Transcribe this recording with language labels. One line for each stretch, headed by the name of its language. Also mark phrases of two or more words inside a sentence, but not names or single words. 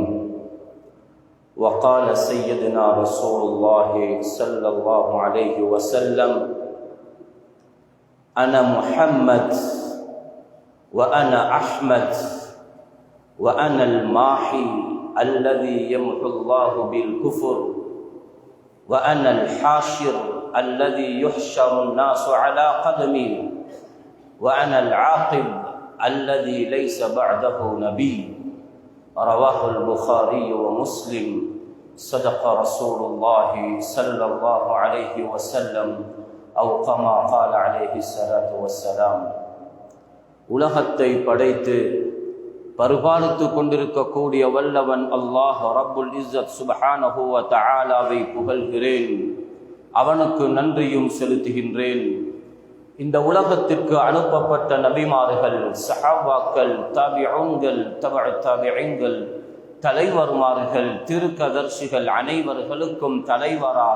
Arabic: وقال سيدنا رسول الله صلى الله عليه وسلم أنا محمد وأنا أحمد وأنا الماحي الذي يمحو الله بالكفر وأنا الحاشر الذي يحشر الناس على قدمي وأنا العاقب الذي ليس بعده نبي. رواه البخاري ومسلم. صدق رسول الله صلى الله عليه وسلم أو كما قال عليه الصلاة والسلام.
Tamil: உலகத்தை படைத்து பரிபாலித்து கொண்டிருக்கக்கூடிய வல்லவன் அல்லாஹ்
Arabic: رب العزة سبحانه وتعالى
Tamil: புகழ்கிறேன், அவனுக்கு நன்றியும் செலுத்துகின்றேன். இந்த உலகத்திற்கு அனுப்பப்பட்ட நபிமார்கள், சஹாபாக்கள், தாபிஊன்கள், தபஅத் தாபிஈன்கள், தலைவர்மார்கள், திருக்கதர்சிகள் அனைவர்களுக்கும் தலைவராக